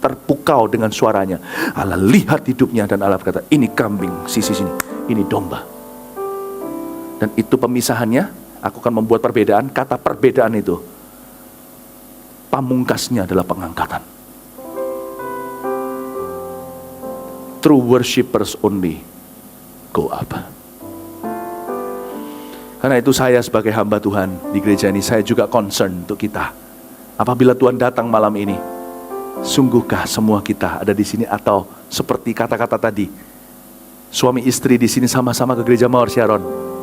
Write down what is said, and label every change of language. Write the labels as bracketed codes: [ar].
[id] terpukau dengan suaranya. Allah lihat hidupnya dan Allah berkata, ini kambing, sisi sini, ini domba. Dan itu pemisahannya, aku akan membuat perbedaan. Kata perbedaan itu, pamungkasnya adalah pengangkatan. [en] True worshippers only go up. [id] Karena itu saya sebagai hamba Tuhan di gereja ini, saya juga concern untuk kita. Apabila Tuhan datang malam ini, sungguhkah semua kita ada di sini, atau seperti kata-kata tadi, suami istri di sini sama-sama ke gereja Mawar Sharon.